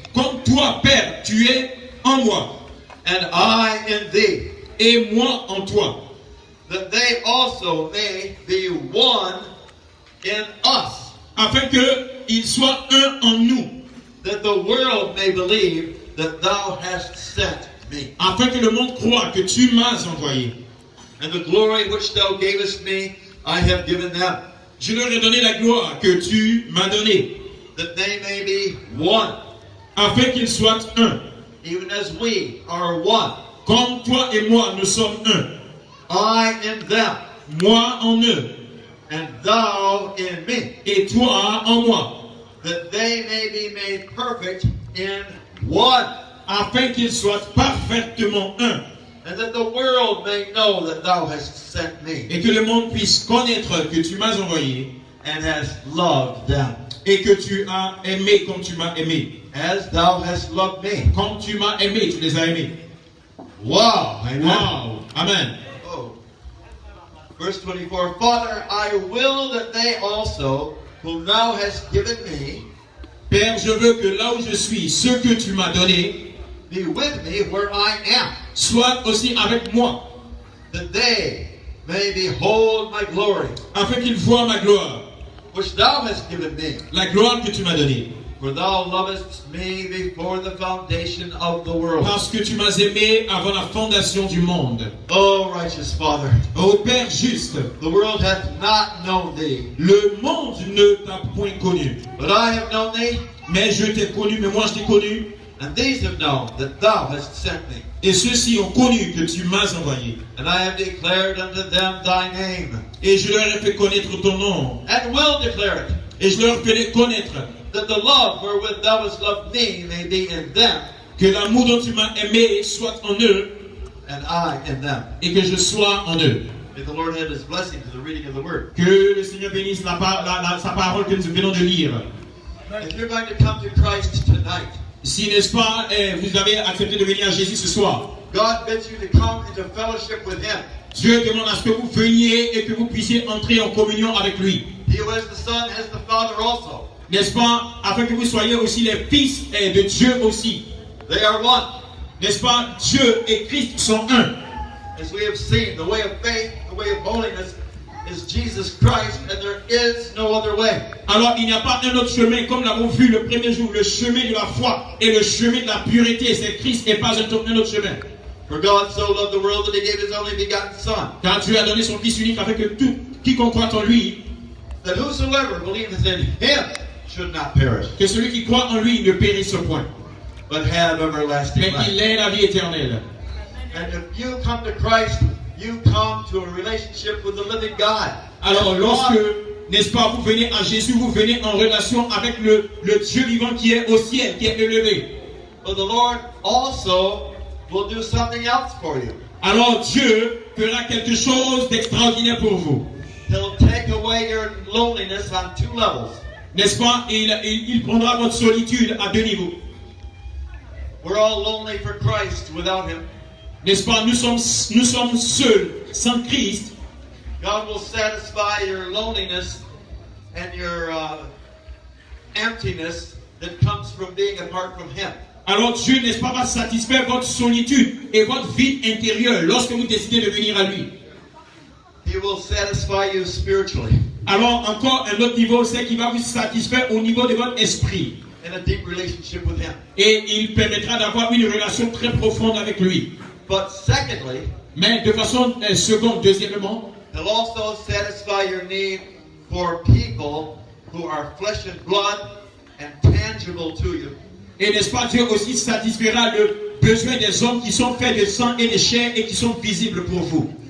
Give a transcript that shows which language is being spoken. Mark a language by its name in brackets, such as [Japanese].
[French] Comme toi, Père, tu es en moi. [English] and I in thee, [French] Et moi en toi. [English] that they also may be one in us, [French] Afin qu'ils soient un en nous. [English] that the world may believe that thou hast sent me. [French] Afin que le monde croie que tu m'as envoyé. [English] And the glory which thou gavest me, I have given them, [French] Je leur ai donné la gloire que tu m'as donnée. [English] that they may be one, [French] Afin qu'ils soient un. [English] even as we are one. [French] Comme toi et moi, nous sommes un. [English] I in them, [French] moi en eux, [English] and thou in me, [French] et toi en moi, [English] that they may be made perfect in one, [French] afin qu'ils soient parfaitement un, [English] and that the world may know that thou hast sent me, [French] et que le monde puisse connaître que tu m'as envoyé, [English] and hast loved them, [French] et que tu as aimé comme tu m'as aimé. [English] as thou hast loved me. [French] Comme tu m'as aimé, tu les as aimés. [English] Wow. Amen. Wow. Amen. Oh. Verse 24, Father, I will that they also, whom thou hast given me, [French] Père, je veux que là où je suis, ceux que tu m'as donnés, [English] be with me where I am, [French] soient aussi avec moi, [English] that they may behold my glory, [French] afin qu'ils voient ma gloire, [English] which thou hast given me. [French] la gloire que tu m'as donnée. [English] For thou lovest me before the foundation of the world. [French] Parce que tu m'as aimé avant la fondation du monde. [English] O righteous Father, [French] Ô Père juste, [English] the world hath not known thee, [French] le monde ne t'a point connu. [English] but I have known thee, [French] Mais je t'ai connu, mais moi je t'ai connu. [English] and these have known that thou hast sent me. [French] Et ceux-ci ont connu que tu m'as envoyé. [English] And I have declared unto them thy name, [French] Et je leur ai fait connaître ton nom. [English] and will declare it, [French] Et je leur fais connaître [English] that the love wherewith thou hast loved me may be in them, [French] que l'amour dont tu m'as aimé soit en eux [English] and I in them. [French] et que je sois en eux. [English] May the Lord add his blessing to the reading of the word. [French] Que le Seigneur bénisse sa parole que nous venons de lire. [English] If you're going to come to Christ tonight, [French] Si, n'est-ce pas, vous avez accepté de venir à Jésus ce soir, [English] God bids you to come into fellowship with him. [French] Dieu demande à ce que vous veniez et que vous puissiez entrer en communion avec lui. [English] He who has the Son has the Father also. [French] N'est-ce pas, afin que vous soyez aussi les fils de Dieu aussi. [English] They are one. [French] N'est-ce pas, Dieu et Christ sont un. [English] As we have seen, the way of faith, the way of holiness is Jesus Christ, and there is no other way. [French] Alors il n'y a pas un autre chemin, comme l'avons vu le premier jour, le chemin de la foi et le chemin de la pureté, c'est Christ et pas un autre chemin. [English] For God so loved the world that he gave his only begotten Son, [French] Car Dieu a donné son Fils unique afin que tout quiconque croit en lui, [English] that whosoever believeth in him should not perish, [French] que celui qui croit en lui ne périsse point, [English] but have everlasting [French] mais [English] life. [French] qu'il ait la vie éternelle. [English] And if you come to Christ, you come to a relationship with the living God. [French] Alors lorsque, n'est-ce pas, vous venez à Jésus, vous venez en relation avec le Dieu vivant qui est au ciel, qui est élevé. [English] But the Lord also will do something else for you. [French] Alors Dieu fera quelque chose d'extraordinaire pour vous. [English] He'll take away your loneliness on two levels. [French] N'est-ce pas? Il prendra votre solitude à deux niveaux. [English] We're all lonely for Christ without him. [French] N'est-ce pas? Nous sommes seuls, sans Christ. [English] God will satisfy your loneliness and your emptiness that comes from being apart from him. [French] Alors Dieu, n'est-ce pas, va satisfaire votre solitude et votre vide intérieur lorsque vous décidez de venir à lui. [English] He will satisfy you spiritually [French] Alors encore un autre niveau, c'est qu'il va vous satisfaire au niveau de votre esprit. [English] in a deep relationship with him. [French] Et il permettra d'avoir une relation très profonde avec lui. [English] But secondly, [French] Mais de façon seconde, deuxièmement, [English] he'll also satisfy your need for people who are flesh and blood and tangible to you. [French] et n'est-ce pas, Dieu aussi satisfera le besoin des hommes qui sont faits de sang et de chair et qui sont visibles pour vous.